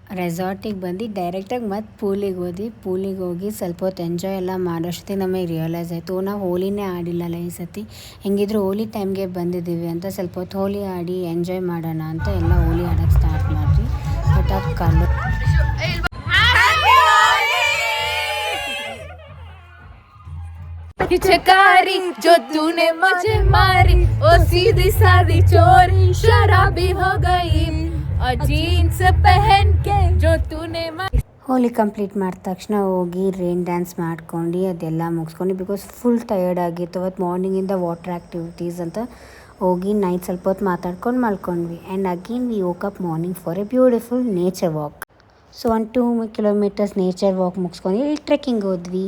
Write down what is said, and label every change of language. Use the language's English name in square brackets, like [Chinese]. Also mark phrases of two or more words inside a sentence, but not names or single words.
[Kannada] ರೆಸಾರ್ಟಿಗೆ ಬಂದು ಡೈರೆಕ್ಟಾಗಿ ಮತ್ತೆ ಪೂಲಿಗೆ ಹೋಗಿ ಸ್ವಲ್ಪ ಹೊತ್ತು ಎಂಜಾಯ್ ಎಲ್ಲ ಮಾಡೋಷ್ಟೇ ನಮಗೆ ರಿಯಲೈಸ್ ಆಯಿತು ನಾವು ಹೋಲಿನೇ ಆಡಿಲ್ಲಲ್ಲ ಈ ಸತಿ ಹೆಂಗಿದ್ರು ಹೋಲಿ ಟೈಮ್ಗೆ ಬಂದಿದ್ದೀವಿ ಅಂತ ಸ್ವಲ್ಪ ಹೊತ್ತು ಹೋಲಿ ಆಡಿ ಎಂಜಾಯ್ ಮಾಡೋಣ ಅಂತ ಎಲ್ಲ ಹೋಲಿ ಆಡೋಕ್ಕೆ ಸ್ಟಾರ್ಟ್ ಮಾಡಿದ್ವಿ. ಬಟ್ ಅದು ಕಲ್ಲು [Hindi] चकारी जो तूने मुझे मारी ओ सीधी सादी चोरी शराबी हो गई और जीन्स पहन के जो तूने [Kannada] ಹೋಲಿ ಕಂಪ್ಲೀಟ್ ಮಾಡಿದ ತಕ್ಷಣ ಹೋಗಿ [English] rain dance [Kannada] ಮಾಡ್ಕೊಂಡು ಅದೆಲ್ಲ ಮುಗಿಸ್ಕೊಂಡು [English] because full tired [Kannada] ಆಗಿತ್ತು. ಅವತ್ತು ಮಾರ್ನಿಂಗಿಂದ [English] water activities [Kannada] ಅಂತ ಹೋಗಿ ನೈಟ್ ಸ್ವಲ್ಪ ಹೊತ್ತು ಮಾತಾಡ್ಕೊಂಡು ಮಲ್ಕೊಂಡ್ವಿ. [English] And again we woke up morning for a beautiful nature walk. [Kannada] ಸೊ 1-2 ಕಿಲೋಮೀಟರ್ಸ್ [English] nature walk [Kannada] ಮುಗಿಸ್ಕೊಂಡು ಇಲ್ಲಿ ಟ್ರೆಕ್ಕಿಂಗ್ ಹೋದ್ವಿ.